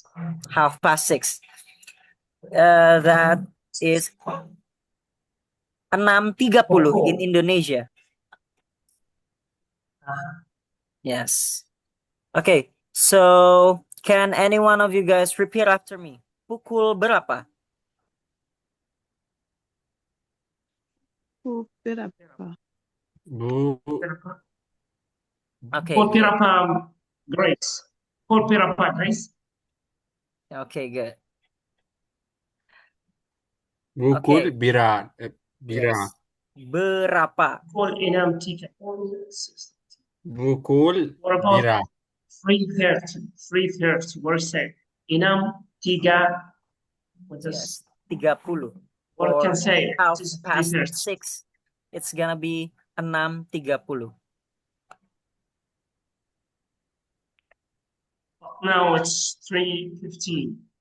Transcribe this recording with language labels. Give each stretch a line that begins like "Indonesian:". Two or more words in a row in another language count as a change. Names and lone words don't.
English: 6:30. That is 6:30 in Indonesia. Yes. Okay. So, can any one of you guys repeat after me?
Indonesian: Pukul berapa? Pukul berapa? Bu,
English: Okay,
Indonesian: Pukul
English: good.
Indonesian: berapa, Grace? Pukul berapa, Grace?
English: Okay, good.
Indonesian: Bukul
English: Okay.
Indonesian: bira. Bira.
English: Yes. Berapa?
Indonesian: Pukul 6:30. Bukul
English: What about
Indonesian: bira.
English: 3:30? 3:30. What is that? 6:30. What Yes. does 30. what I Or can say? half It is past 3:30. 6. It's gonna be 6:30. Now it's 3:15.